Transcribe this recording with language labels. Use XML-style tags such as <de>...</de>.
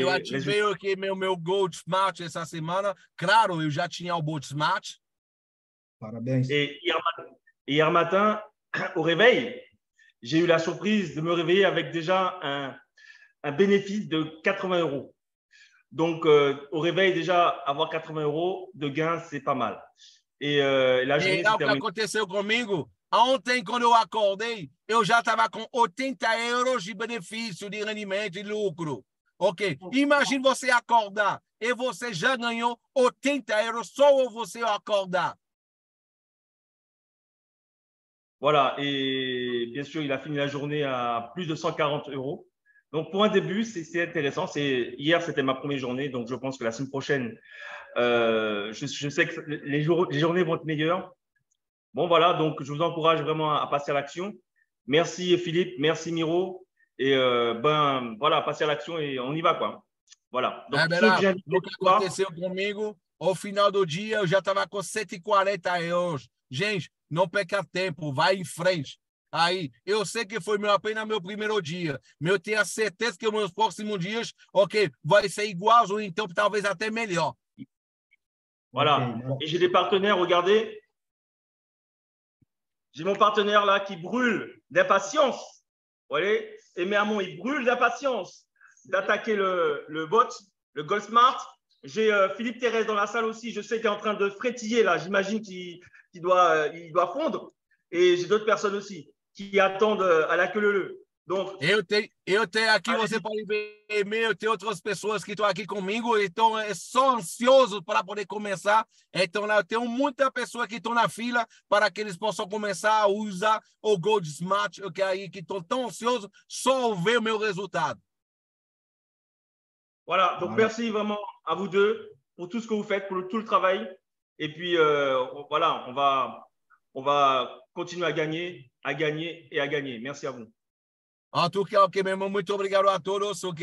<pt>Eu ativei aqui meu Gold Smart essa semana. Claro, eu já tinha o Gold Smart. Parabéns.</pt> <fr>Et hier matin, au réveil, j'ai eu la surprise de me réveiller avec déjà un bénéfice de 80 €. Donc, au réveil, déjà, avoir 80 € de gain, c'est pas mal. Et la journée</fr> <pt>o que aconteceu comigo, ontem, quando eu acordei, eu já estava com 80 € de benefício, de rendimento, de lucro. Ok, imagine você acordar e você já ganhou 80 € só você acordar.</pt> <fr>Voilà, et bien sûr, il a fini la journée à plus de 140 €. Donc, pour un début, c'est intéressant. Hier, c'était ma première journée, donc je pense que la semaine prochaine, je sais que les journées vont être meilleures. Bon, voilà, donc je vous encourage vraiment à passer à l'action. Merci Philippe, merci Miro. Et ben voilà, passer à l'action et on y va, quoi. Voilà. Donc, ceux que j'invite</fr> <pt>o que aconteceu comigo, ao final do dia, eu já estava com 140 €. Gente, não perca tempo, vai em frente. Aí, eu sei que foi apenas meu primeiro dia, mas eu tenho a certeza que os meus próximos dias, vai ser igual ou então talvez até melhor.</pt> <fr>Voilà. Okay. Et j'ai des partenaires, regardez. J'ai mon partenaire là qui brûle d'impatience. Vous voyez? Et Mermon, il brûle d'impatience d'attaquer le bot, le Goldsmart. J'ai Philippe Thérèse dans la salle aussi. Je sais qu'il est en train de frétiller là. J'imagine qu'il doit fondre. Et j'ai d'autres personnes aussi qui attendent à la queue leu. Donc,</fr> <pt>eu tenho aqui, você pode ver, eu tenho outras pessoas que estão aqui comigo e estão só ansiosos para poder começar. Então, eu tenho muita pessoa que estão na fila para que eles possam começar a usar o Gold Smart, que estão tão ansiosos só ver o meu resultado.</pt> <fr>Voilà, donc merci vraiment à vous deux pour tout ce que vous faites, pour tout le travail. Et puis, voilà, on va continuer à gagner et à gagner. Merci à vous. En tout cas,</fr> <pt>meu irmão, muito obrigado a todos.</pt>